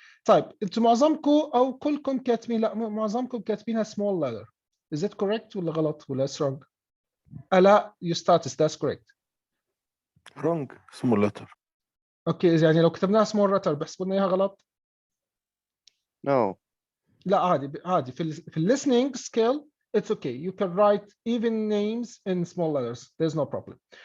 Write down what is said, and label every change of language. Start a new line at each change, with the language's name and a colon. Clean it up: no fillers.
Arabic: طيب انتم معظمكم او كلكم كاتبين، لا معظمكم كاتبينها small letter.
English: Is it correct
Arabic: ولا غلط ولا
English: wrong؟ لا your status that's correct. wrong small letter.
Arabic: اوكي يعني لو كتبناها small letter بحسبوا لنا اياها غلط؟
English: No.
Arabic: لا عادي في ال
English: listening skill it's okay. You can write even names in small letters. There's no problem.